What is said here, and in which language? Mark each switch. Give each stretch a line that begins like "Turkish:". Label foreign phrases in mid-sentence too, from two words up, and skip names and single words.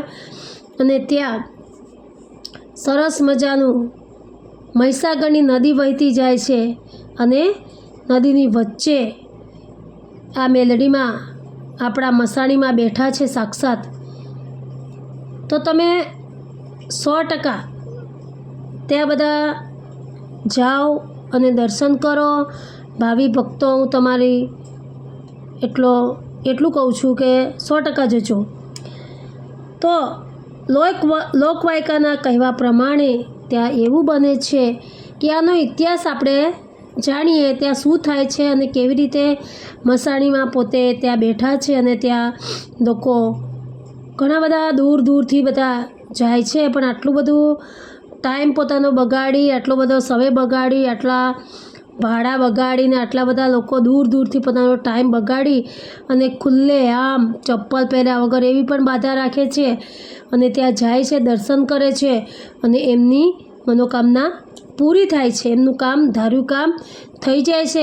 Gujarati: અને ત્યાં સરસ મજાનું મહીસાગરની નદી વહીતી જાય છે અને નદીની વચ્ચે આ મેલડી મેં આપણા મસાણી મેં બેઠા છે સાક્ષાત। તો તમે 100% ત્યાં બધા જાઓ અને દર્શન કરો। ભાવી ભક્તો હું તમારી એટલું કહું છું કે 100% જજો। તો લોકવાયકાના કહેવા પ્રમાણે ત્યાં એવું બને છે કે આનો ઇતિહાસ આપણે જાણીએ, ત્યાં શું થાય છે અને કેવી રીતે મસાણીમાં પોતે ત્યાં બેઠા છે અને ત્યાં લોકો ઘણા બધા દૂર દૂરથી બધા જાય છે, પણ આટલું બધું ટાઈમ પોતાનો બગાડી, આટલો બધો સમય બગાડી, આટલા ભાડા બગાડીને આટલા બધા લોકો દૂર દૂરથી પોતાનો ટાઈમ બગાડી અને ખુલ્લે આમ ચપ્પલ પહેર્યા વગર એવી પણ બાધા રાખે છે અને ત્યાં જાય છે, દર્શન કરે છે અને એમની મનોકામના પૂરી થાય છે, એમનું કામ ધાર્યું કામ થઈ જાય છે.